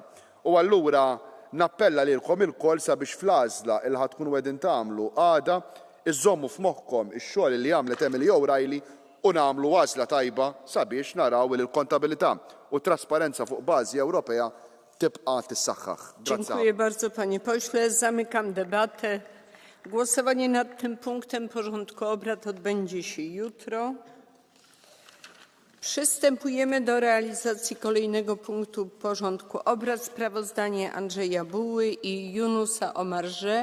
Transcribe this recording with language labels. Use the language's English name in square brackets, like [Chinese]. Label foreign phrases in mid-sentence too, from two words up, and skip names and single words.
[Maltese] U allura nappella lilkom ilkoll sabiex fl-għażla il ħadd tkunu qegħdin tagħmlu għada iżommu f'moħħkom ix-xogħol li għamlet Emily O'Reilly u nagħmlu għażla tajba sabiex naraw li l-kontabilità u trasparenza fuq bażi Ewropea tibqa' tissaħħaħ. [Polish] Dziękuję bardzo, panie pośle. Zamykam debatę. Głosowanie nad tym punktem porządku obrad odbędzie się jutro. Przystępujemy do realizacji kolejnego punktu porządku obrad. Sprawozdanie Andrzeja Buły i Yunusa Omarjee.